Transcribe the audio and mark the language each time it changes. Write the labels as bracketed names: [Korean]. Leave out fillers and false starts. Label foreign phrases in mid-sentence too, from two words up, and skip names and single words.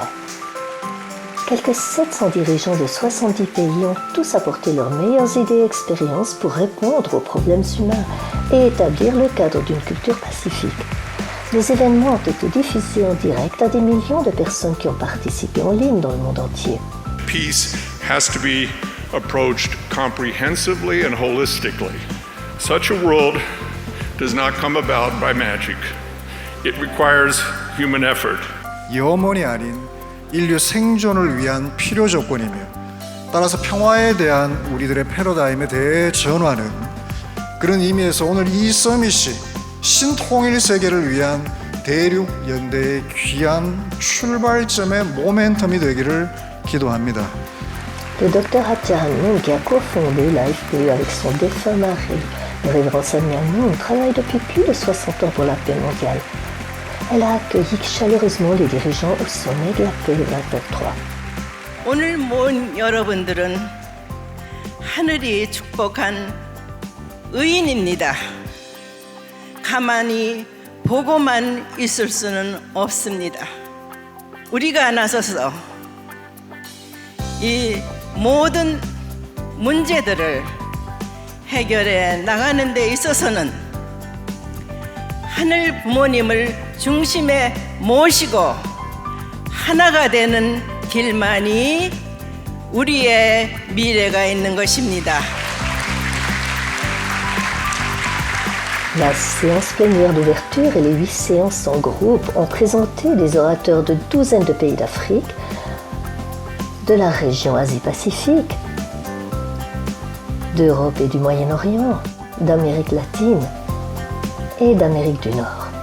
[French] Quelques 700 dirigeants de 70 pays ont tous apporté leurs meilleures idées et expériences pour répondre aux problèmes humains et établir le cadre d'une culture pacifique. Les événements ont été diffusés en direct à des millions de personnes qui ont participé en ligne dans le monde entier. [English] Peace has to be approached comprehensively and holistically. Such a world does not come about by magic. It requires human effort. [Korean] 영원이 아닌 인류 생존을 위한 필요 조건이며 따라서 평화에 대한 우리들의 패러다임의 대전환은 그런 의미에서 오늘 이 서밋이 신통일 세계를 위한 대륙 연대의 귀한 출발점의 모멘텀이 되기를 기도합니다. [French] Le docteur Ha Cha-Han-Moon, qui a cofondé l'AFPE avec son défunt mari, le révérend Samyan Moon, travaille depuis plus de 60 ans pour la paix mondiale. Elle a accueilli chaleureusement les dirigeants au sommet de la paix 2023. [Korean] 오늘 모인 여러분들은 하늘이 축복한 의인입니다. 가만히 보고만 있을 수는 없습니다. 우리가 나서서 이 모든 문제들을 해결해 나가는 데 있어서는 하늘 부모님을 중심에 모시고 하나가 되는 길만이 우리의 미래가 있는 것입니다. [French] La séance plénière d'ouverture et les 8 séances en groupe ont présenté des orateurs de douzaines de pays d'Afrique, de la région Asie-Pacifique, d'Europe et du Moyen-Orient, d'Amérique latine et d'Amérique du Nord.